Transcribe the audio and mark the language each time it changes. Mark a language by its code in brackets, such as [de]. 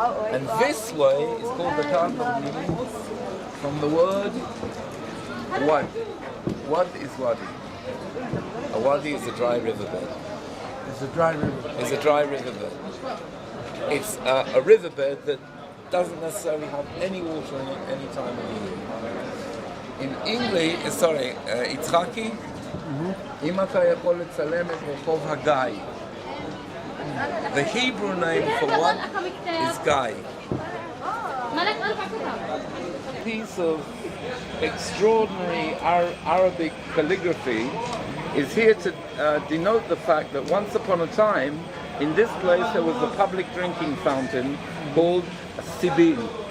[en] And this way is called the Cardo Minimus, from the word wad. Wad is wadi. A wadi is a dry riverbed. It's a dry riverbed. It's a dry riverbed. It's a riverbed that doesn't necessarily have any water in it any time of the year. In English, [he] Yitzhaki, אם אתה יכול לצלם את רחוב הגיא. [en] The Hebrew name for one is Guy. A piece of extraordinary Arabic calligraphy is here to denote the fact that once upon a time, in this place there was a public drinking fountain called Sibil.